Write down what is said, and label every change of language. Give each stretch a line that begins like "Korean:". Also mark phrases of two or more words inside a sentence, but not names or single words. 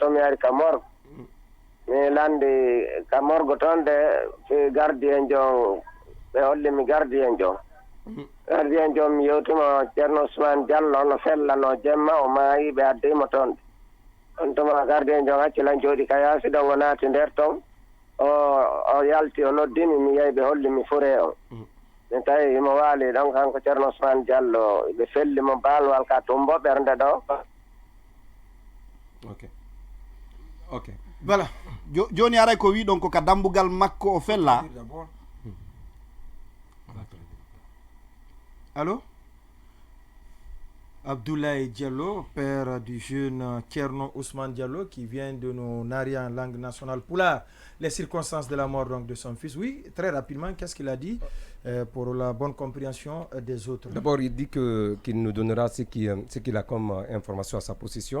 Fula: to mi ari ka morgue mi landi ka morgue toon de gardien jon ɓe hollimi gardien jon mi yewtimo Thierno Ousmane Diallo no fellano jemma o maayi ɓe addimo toon de on tuma gardien jon haccilan jooɗi ka yaasi ɗon o naati nder toon o yalti o noddimi mi yehi ɓe hollimi fure on mi tawi imo waali ɗon kanko Thierno Ousmane Diallo ɓe fellimo baalwal ka tumbo ɓernde ɗo ok voilà joni aray ko wi ɗon ko ka dambugal makko o fella
French: Allô Abdoulaye Diallo, père du jeune Thierno Ousmane Diallo, qui vient de nous narrer en langue nationale pour les circonstances de la mort donc, de son fils. Oui, très rapidement, qu'est-ce qu'il a dit pour la bonne compréhension des autres. D'abord, il dit qu'il nous donnera ce qu'il a comme information à sa possession.